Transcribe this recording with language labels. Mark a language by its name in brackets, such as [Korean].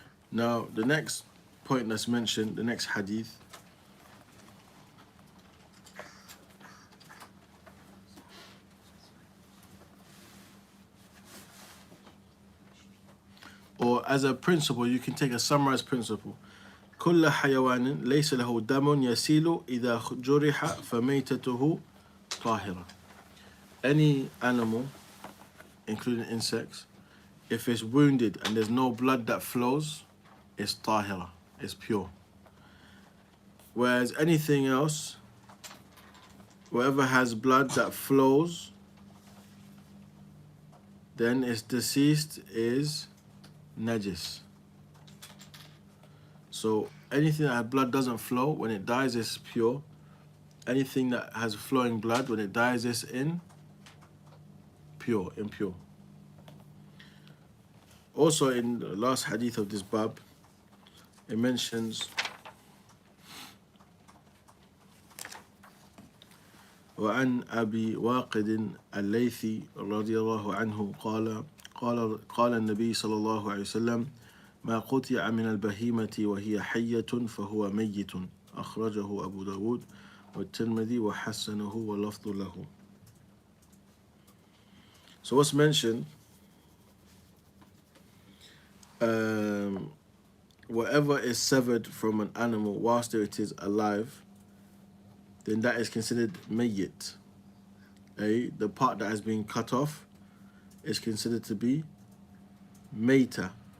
[English] Now, the next point that's mentioned, the next hadith, or as a principle, you can take a summarized principle. [Arabic] كل حيوان ليس له دم يسيل إذا جرح فميتته طاهرة. [English] Any animal, including insects, if it's wounded and there's no blood that flows, it's tahira, it's pure. Whereas anything else, whatever has blood that flows, then its deceased is najis. So anything that has blood doesn't flow, when it dies it's pure. Anything that has flowing blood, when it dies it's impure. Also in the last hadith of this bab, it mentions [Arabic] وعن أبي واقد الليثي رضي الله عنه قال النبي صلى الله عليه وسلم ما قطع من البهيمة وهي حية فهو ميت أخرجه أبو داود والترمذي وحسنه واللفظ له. [English] So what's mentioned, whatever is severed from an animal whilst it is alive, then that is considered mayyit. The part that has been cut off is considered to be mayta.